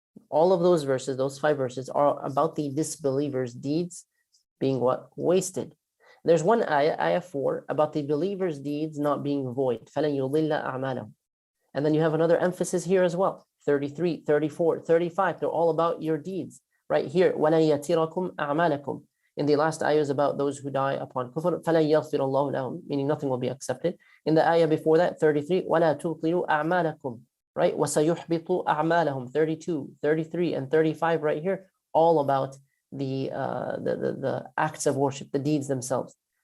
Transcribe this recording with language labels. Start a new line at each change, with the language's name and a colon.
English: All of those verses, those 5 verses, are about the disbelievers' deeds being what? Wasted. There's one ayah, ayah 4, about the believers' deeds not being void.
Arabic: فَلَنْ يُضِلَّ أَعْمَالَهُم.
English: And then you have another emphasis here as well. 33, 34, 35, they're all about your deeds. Right here,
Arabic: وَلَنْ يَتِرَكُمْ أَعْمَالَكُمْ.
English: In the last ayah is about those who die upon kufr.
Arabic: فَلَنْ يَغْفِرَ اللَّهُ لَهُم,
English: meaning nothing will be accepted. In the ayah before that, 33,
Arabic: وَلَا تُبْطِلُوا أَعْمَالَكُمْ.
English: Right?
Arabic: وَسَيُحْبِطُ أَعْمَالَهُم.
English: 32, 33, and 35 right here, all about the acts of worship, the deeds themselves.